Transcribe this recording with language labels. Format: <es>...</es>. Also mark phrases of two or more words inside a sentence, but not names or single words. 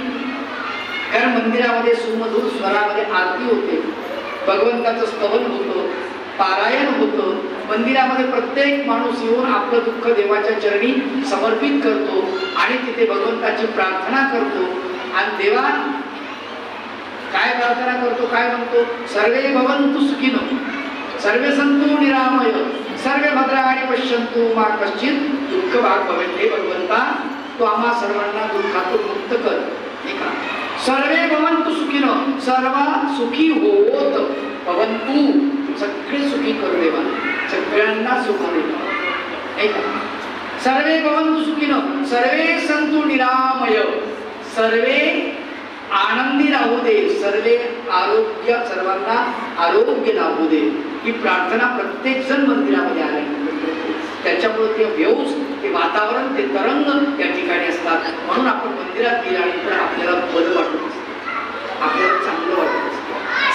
<mr>कारण मंदिरामध्ये सुमधुर स्वरामध्ये आरती होते, भगवंताचं स्तवन होतं, पारायण होतं. मंदिरामध्ये प्रत्येक माणूस येऊन आपलं दुःख देवाच्या चरणी समर्पित करतो आणि तिथे भगवंताची प्रार्थना करतो. आणि देवा काय प्रार्थना करतो, काय म्हणतो?</mr> <sa>सर्वे भवन्तु सुखिनो, सर्वे सन्तु निरामय, सर्वे भद्राणि पश्यन्तु मा कश्चित् दुःख भाग भवेत्.</sa> <mr>हे भगवंता, तू आम्हा सर्वांना दुःखातून मुक्त कर. ठीक आहे.</mr> <sa>सर्वे भवन्तु सुखिनो,</sa> <mr>सर्व सुखी होत. भवन्तु, सगळे सुखी करू देवा, सगळ्यांना सुख दे. ठीक आहे.</mr> <sa>सर्वे भवन्तु सुखिनो, सर्वे सन्तु निरामय,</sa> <mr>सर्वे आनंदी राहू दे, सर्वे आरोग्य, सर्वांना आरोग्य लाभू दे. ही प्रार्थना प्रत्येक जण मंदिरामध्ये आले. त्याच्यामुळे ते व्यवस, ते वातावरण, ते तरंग या ठिकाणी असतात. म्हणून आपण मंदिरात गेल्यानंतर आपल्याला बरं वाटत असतं, आपल्याला चांगलं वाटत असतं.</mr>